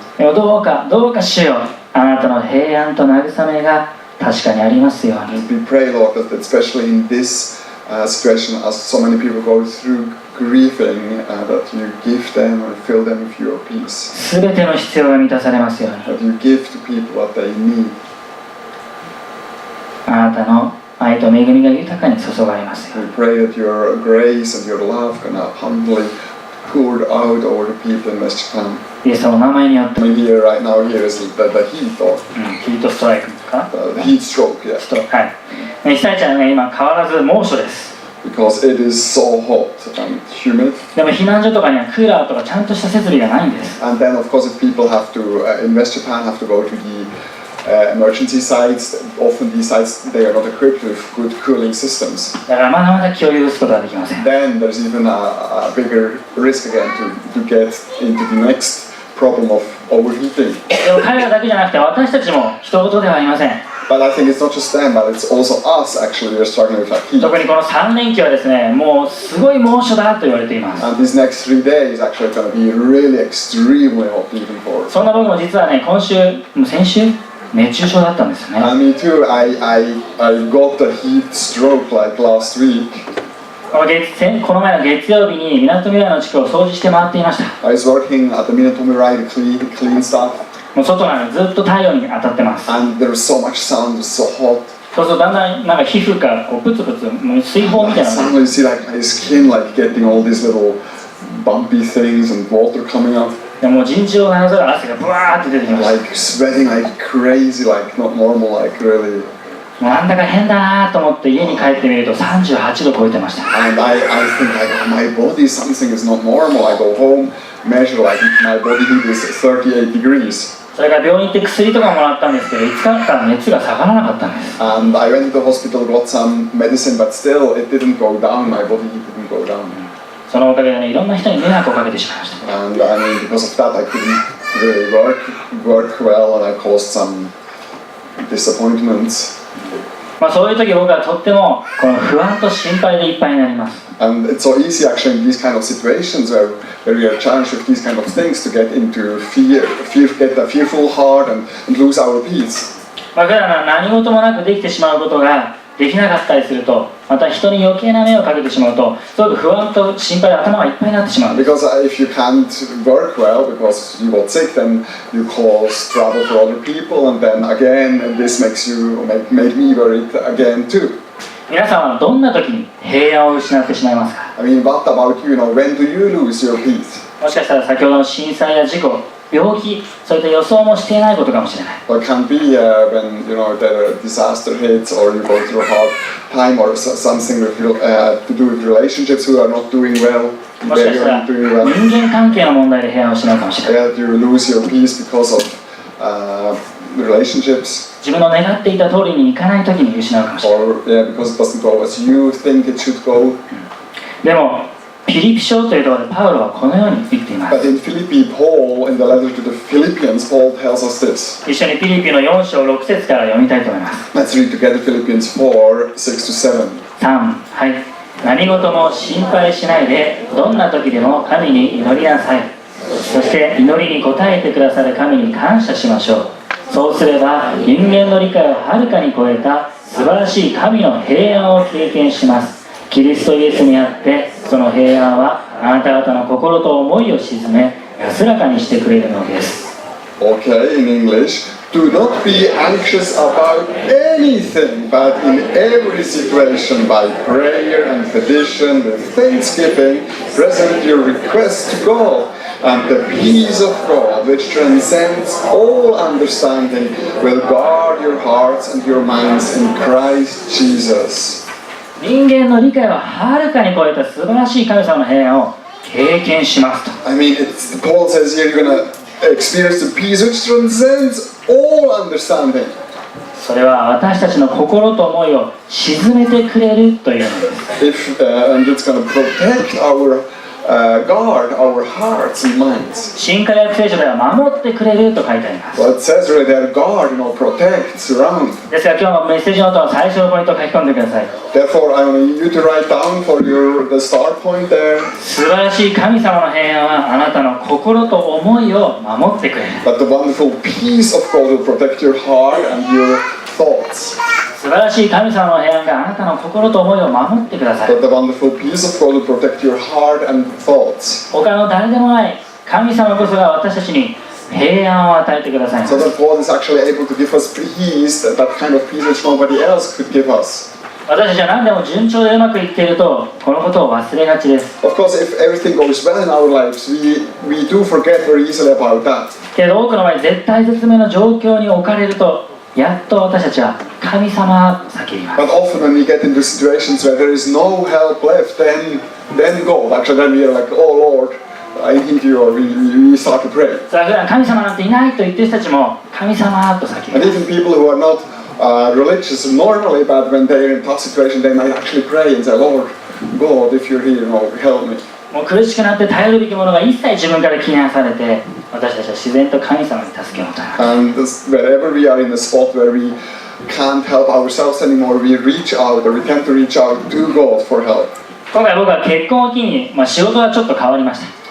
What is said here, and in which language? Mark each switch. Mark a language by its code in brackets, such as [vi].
[ja] でもどうか主よ、あなたの平安と慰めが確かにありますように。 [en] We pray, Lord, that especially in this situation, as so many people go through grieving, that you give them or fill them with your peace. [ja] すべての必要が満たされますように。 [en] That you give to people what they need. [ja] あなたの愛と恵みが豊かに注がれますよう [en] We [ja] に。 [en] pray that your grace and your love can abundantly poured out over the people in West Japan. [ja] イエス様の名前によって、 [en] Maybe right now here is the heat or [ja] ヒートストライクかな、 [en] the heat stroke, yeah. [ja] はい。被災地はね、今変わらず猛暑です。 [en] Because it is so hot and humid. [ja] でも避難所とかにはクーラーとかちゃんとした設備がないんです。 [en] And then of course if people have to, in West Japan have to go to the emergency sites, often these sites, they are not equipped with good cooling systems. [ja] だからまだまだ気を許すことはできません。 [en] Then there's even a bigger risk again to get into the next problem of overheating. [ja] でも彼らだけじゃなくて私たちも人事ではありません。 [en] But I think it's not just them, but it's also us actually. We're struggling with that heat. [ja] 特にこの3連休はですね、もうすごい猛暑だと言われています。 [en] And these next 3 days actually going to be really extremely hot even for us. [ja] そんな僕も実はね、先週熱中症だったんですよね。 [en] And me too. I got a heat stroke like last week. [ja] この前の月曜日に港未来の地区を掃除して回っていました。 [en] I was working at the Minatomirai to clean stuff. [ja] もう外なのにずっと太陽に当たってます。 [en] And there was so much sun, it was so hot. [ja] そうするとだんだんなんか皮膚がこうプツプツもう水泡みたいなのが [en] Suddenly you see like my skin like getting all these little bumpy things and water coming up. [ja] でもう尋常ならざる汗がブワーって出てきました。 [en] Like sweating like crazy, like not normal, like really. [ja] もうなんだか変だなと思って家に帰ってみると38度超えてました。 [en] And I think like my body, something is not normal. I go home, measure like my body heat is 38 degrees. [ja] それから病院行って薬とかもらったんですけど、5日間熱が下がらなかったんです。 [en] And I went to the hospital, got some medicine, but still it didn't go down. My body heat didn't go down. [ja] そのおかげでね、いろんな人に迷惑をかけてしまいました。 [en] And I mean, because of that, I couldn't really work well, and I caused some disappointments. [ja] まあそういう時僕はとってもこの不安と心配でいっぱいになります。 [en] And it's so easy actually in these kind of situations where we are challenged with these kind of things to get into get a fearful heart and lose our peace. [ja] まあ、普段何事もなくできてしまうことができなかったりすると、また人に余計な迷惑をかけてしまうと、すごく不安と心配で頭がいっぱいになってしまうんです。 [en] Because if you can't work well because you got sick, then you cause trouble for other people, and then again this make me worried again too. [ja] 皆さんはどんな時に平安を失ってしまいますか？ [en] I mean, what about you? When do you lose your peace? [ja] もしかしたら先ほどの震災や事故、病気、そういった予想もしていないことかもしれない。 [en] Well, it can be when the disaster hits, or you go through a hard time, or something with, to do with relationships who are not doing well. [ja] もしかしたら人間関係の問題で平安を失うかもしれない。 [en] You lose your peace because of relationships. [ja] 自分の願っていた通りにいかない時に失うかもしれない。 [en] Or because it doesn't go as you think it should go. [ja] でもピリピ書というところでパウロはこのように言っています。 [en] But in Philippi, Paul, in the letter to the Philippians, Paul tells us this. [ja] 一緒にピリピの4章6節から読みたいと思います。 [en] Let's read together Philippians 4, 6 to 7. [ja] 3、はい。何事も心配しないで、どんな時でも神に祈りなさい。そして祈りに応えてくださる神に感謝しましょう。そうすれば人間の理解をはるかに超えた素晴らしい神の平安を経験します。キリストイエスにあってその平安はあなた方の心と思いを鎮め安らかにしてくれるのです。 [en] Okay, in English. Do not be anxious about anything, but in every situation by prayer and petition with thanksgiving, present your requests to God, and the peace of God, which transcends all understanding, will guard your hearts and your minds in Christ Jesus. [ja] 人間の理解をはるかに超えた素晴らしい神様の平安を経験しますと。 [en] I mean, Paul says here you're going to experience the peace which transcends all understanding. [ja] それは私たちの心と思いを鎮めてくれるというのです。 [en] And it's going to protect guard our hearts and minds. [ja] 新海約聖書では守ってくれると書いてあります。 [en] Well, it says right there, guard, protect, surround. [ja] ですが今日のメッセージノートの最初のポイントを書き込んでください。 [en] Therefore, I want you to write down for the start point there. [ja] 素晴らしい神様の平安はあなたの心と思いを守ってくれる。 [en] But the wonderful peace of God will protect your heart and your thoughts. [ja] 素晴らしい神様の平安があなたの心と思いを守ってください。 [en] But the wonderful peace of God will protect your heart and thoughts. [ja] 他の誰でもない神様こそが私たちに平安を与えてください。 [en] So that God is actually able to give us peace, that kind of peace which nobody else could give us. [ja] 私たちは何でも順調でうまくいっているとこのことを忘れがちです。 [en] Of course, if everything goes well in our lives, we do forget very easily about that. [ja] けど多くの場合絶体絶命の状況に置かれるとやっと私たちは神様と叫びます。 [en] But often when we get into situations where there is no help left, then God, actually then we are like, oh Lord, I need you, or we start to pray. [ja] それは普段神様なんていないと言ってる人たちも神様と叫び [en] And [ja] ます。 [en] even people who are not religious normally, but when they are in a tough situation, they might actually pray and say, Lord, God, if you're here, help me. [ja] もう苦しくなって頼るべきものが一切自分から切り離されて、私たちは自然と神様に助けを求めます。 [en] And wherever we are in a spot where we can't help ourselves anymore, we reach out, or we tend to reach out to God for help. [ja] 今回僕は結婚を機に、仕事がちょっと変わりました。